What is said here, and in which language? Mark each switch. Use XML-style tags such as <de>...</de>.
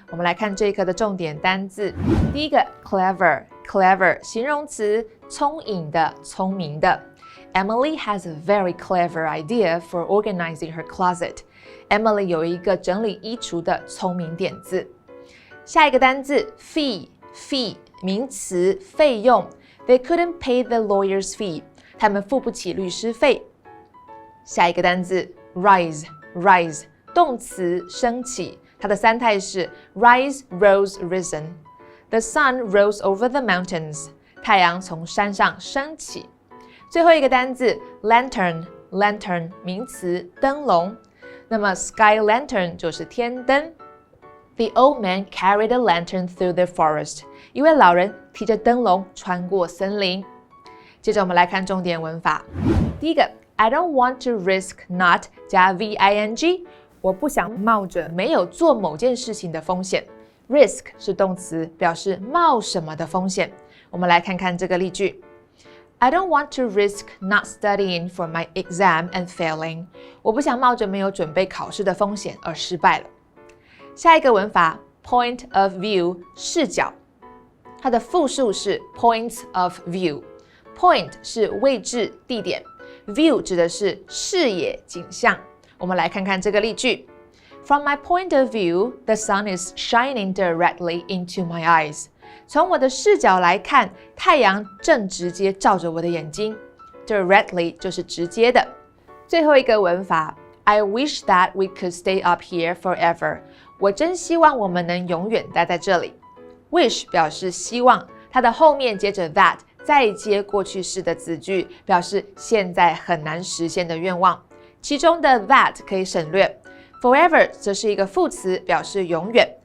<zh>我们来看这一课的重点单字。第一个 clever 形容词，聪颖的、聪明的。</zh> <en>Emily has a very clever idea for organizing her closet.</en> <zh>Emily 有一个整理衣橱的聪明点子。下一个单字 fee 名词，费用。</zh> <en>They couldn't pay the lawyer's fee.</en> <zh>他们付不起律师费。下一个单字 rise 动词，升起。它的三态是</zh> <en>rise, rose, risen. The sun rose over the mountains.</en> <zh>太阳从山上升起。最后一个单字 lantern 名词，灯笼。那么 sky lantern 就是天灯。</zh> <en>The old man carried a lantern through the forest.</en> <zh>一位老人提着灯笼穿过森林。接着我们来看重点文法。第一个</zh> <en>I don't want to risk not</en> <zh>加 VING， 我不想冒着没有做某件事情的风险。 Risk 是动词，表示冒什么的风险。我们来看看这个例句。</zh> <en>I don't want to risk not studying for my exam and failing.</en> <zh>我不想冒着没有准备考试的风险而失败了。下一个文法 point of view 视角，它的复数是 points of view。 Point 是位置、地点 ，view 指的是视野、景象。我们来看看这个例句。</zh> <en>From my point of view, the sun is shining directly into my eyes.</en> <zh>从我的视角来看，太阳正直接照着我的眼睛。 Directly 就是直接的。最后一个文法</zh> <en>I wish that we could stay up here forever.</en> <zh>我真希望我们能永远待在这里。Wish 表示希望，它的后面接着 that， 再接过去式的子句，表示现在很难实现的愿望。其中的 that 可以省略。Forever 则是一个副词，表示永远。</zh>